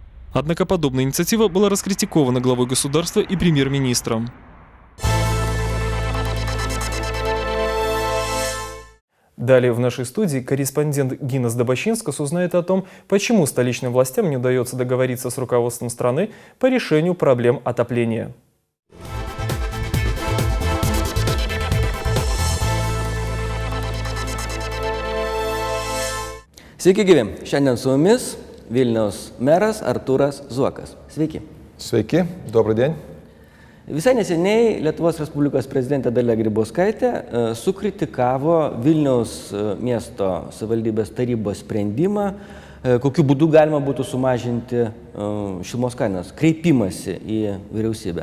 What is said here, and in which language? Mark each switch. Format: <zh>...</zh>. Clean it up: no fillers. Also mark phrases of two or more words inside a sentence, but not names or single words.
<ru>Однако подобная инициатива была раскритикована главой государства и премьер-министром. Далее в нашей студии корреспондент Гинас Добощинскас узнает о том, почему столичным властям не удается договориться с руководством страны по решению проблем отопления.</ru> <lt>Sveiki gyvi. Šiandien su mumis Vilniaus meras Artūras Zuokas. Sveiki. Sveiki,</lt> <ru>добрый день.</ru> <lt>Visai neseniai Lietuvos Respublikos prezidentė Dalia Grybauskaitė sukritikavo Vilniaus miesto savivaldybės tarybos sprendimą, kokiu būdu galima būtų sumažinti šilumos kainas, kreipimąsi į vyriausybę.</lt>